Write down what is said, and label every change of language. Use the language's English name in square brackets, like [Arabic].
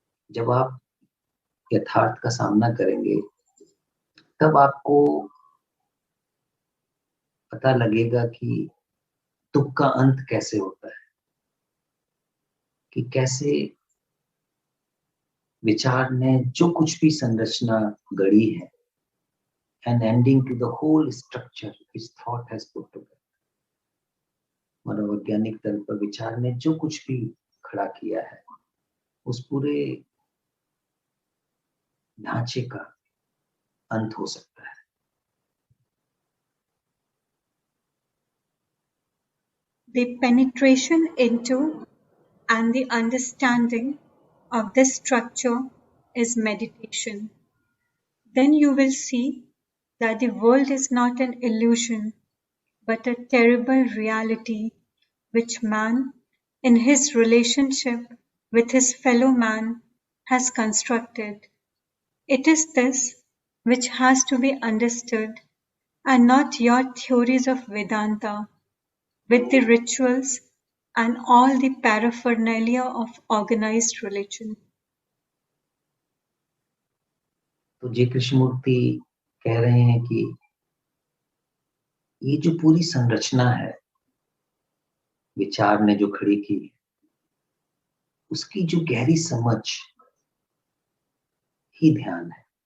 [Hindi] जब आप यथार्थ का सामना करेंगे तब आपको पता लगेगा कि दुख का अंत कैसे होता है, कि कैसे विचार ने जो कुछ भी संरचना गढ़ी है, [English] an ending to the whole structure which thought has put together. [Hindi] मनोवैज्ञानिक तल पर विचार ने जो कुछ भी खड़ा किया है, उस पूरे ढांचे का अंत हो सकता है। [English] The penetration into and the understanding of this structure is meditation. Then you will see that the world is not an illusion, but a terrible reality which man, in his relationship with his fellow man, has constructed. It is this which has to be understood, and not your theories of Vedanta, with the rituals and all the paraphernalia of organized religion. [Hindi] तो जी कृष्णमूर्ति कह रहे हैं कि ये जो पूरी संरचना है विचार ने जो खड़ी की, उसकी जो गहरी समझ ही ध्यान है।